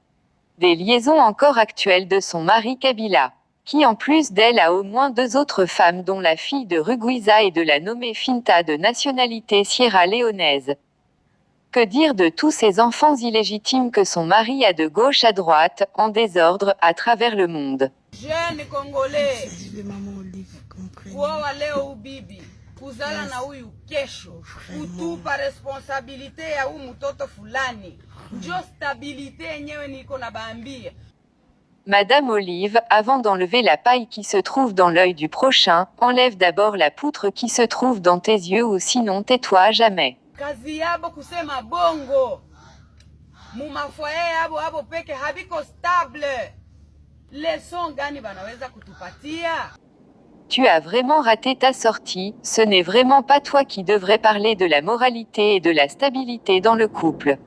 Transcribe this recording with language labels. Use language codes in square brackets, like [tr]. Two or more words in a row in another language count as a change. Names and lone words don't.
[fr] Des liaisons encore actuelles de son mari Kabila, qui en plus d'elle a au moins 2 autres femmes dont la fille de Rugwiza et de la nommée Finta de nationalité sierra-léonaise. Que dire de tous ces enfants illégitimes que son mari a de gauche à droite, en désordre, à travers le monde? Jeune Congolais, [sw] kuoa leo ubibi, kuzala na huyu kesho, kutupa responsabilite ya huyu mtoto fulani. Ndio stabilité yenyewe niko na baambia. [fr] Madame Olive, avant d'enlever la paille qui se trouve dans l'œil du prochain, enlève d'abord la poutre qui se trouve dans tes yeux ou sinon tais-toi à jamais. [sw] Kazi yabo kusema bongo. Mumafoye yabo abo peke habiko stable. Leçon gani banaweza kutupatia? [fr] Tu as vraiment raté ta sortie, ce n'est vraiment pas toi qui devrais parler de la moralité et de la stabilité dans le couple.